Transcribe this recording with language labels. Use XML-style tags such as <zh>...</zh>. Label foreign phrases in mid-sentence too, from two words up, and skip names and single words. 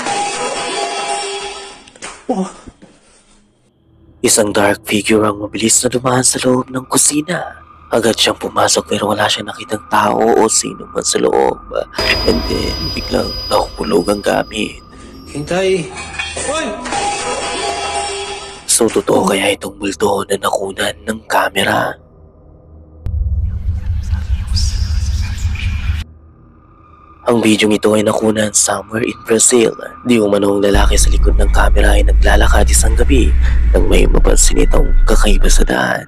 <tl>Oh! Isang</tl> <en>dark figure</en> <tl>ang mabilis na dumaan sa loob ng kusina. Agad siyang pumasok pero wala siyang nakitang tao o sino man sa loob.</tl> <en>And then,</en> <tl>biglang nakukulog ang gamit.</tl> <pt>Quem tá aí? Oi!</pt> <tl>So, totoo kaya itong multo na nakunan ng kamera? Ang video ito ay nakunan</tl> <en>somewhere in Brazil.</en> <tl>Di umanong lalaki sa likod ng kamera ay naglalakad isang gabi nang may mapansin itong kakaiba sa daan.</tl>